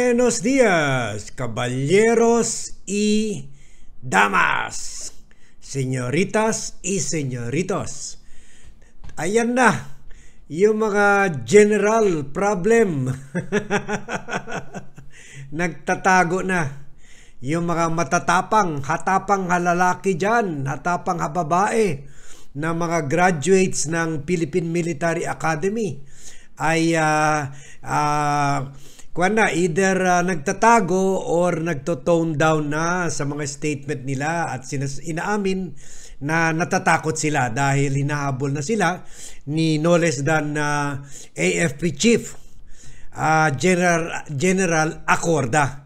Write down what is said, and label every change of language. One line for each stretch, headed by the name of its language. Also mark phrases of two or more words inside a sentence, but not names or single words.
Spanish: Buenos días, caballeros y damas, señoritas y señoritos.
Filipino: Ayan na, yung mga
English: general problem.
Filipino: Nagtatago na. Yung mga matatapang, hatapang halalaki dyan, hatapang hababae, na mga graduates ng Philippine Military Academy ay either nagtatago or nagto-tone down na sa mga statement nila at inaamin na natatakot sila dahil hinahabol na sila ni
English: no less than
Filipino: AFP Chief General Acorda.